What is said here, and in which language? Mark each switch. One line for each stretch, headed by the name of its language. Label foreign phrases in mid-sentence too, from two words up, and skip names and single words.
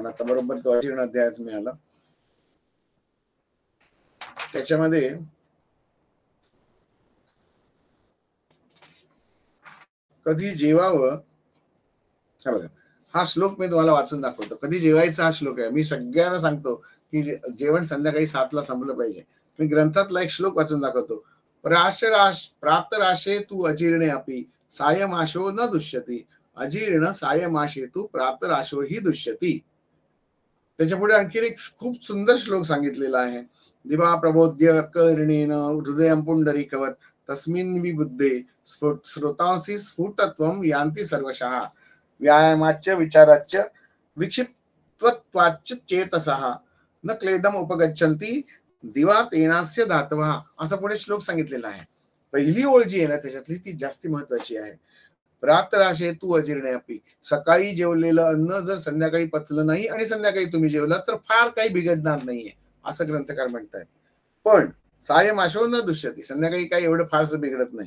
Marathi: मला आता बरोबर तो अजीर्ण अध्यायच मिळाला. त्याच्यामध्ये कधी जेवावं हा बघा, हा श्लोक मी तुम्हाला वाचून दाखवतो. कधी जेवायचा हा श्लोक आहे. मी सगळ्यांना सांगतो की जेवण संध्याकाळी 7ला संपलं पाहिजे. मी ग्रंथातला एक श्लोक वाचून दाखवतो.
Sanskrit: प्रातराशे तू अजीर्णे अपि सायमाशो न दुष्यती अजीर्ण सायमाशे तू प्रातराशो ही दुष्यती.
Marathi: त्याच्यापुढे आणखीन एक खूप सुंदर श्लोक सांगितलेला आहे.
Sanskrit: दिवा प्रबोध्य कर्णेन हृदयं पुंडरीकवत तस्मिन् विबुद्धे श्रोतांसी स्फुटत्वं यान्ति सर्वशः व्यायामाच्य विचाराच्य विक्षिप्तत्वाच्च चेतसः न क्लेदम उपगच्छन्ति दिवा तेनास्य धातवः
Marathi: असा पुढे श्लोक सांगितलेला आहे. पहिली ओळ जी आहे ना त्याच्यातली ती जास्त महत्वाची आहे.
Sanskrit: प्रातराशे तू अजीर्ण अपि
Marathi: सकाळी जेवलेलं अन्न जर संध्याकाळी पचलं नाही आणि संध्याकाळी तुम्ही जेवलात तर फार काही बिघडणार नाहीये असं ग्रंथकार म्हणतायत. पण
Sanskrit: सायमाशो न दुष्यती
Marathi: संध्याकाळी काही एवढं फारसं बिघडत नाही.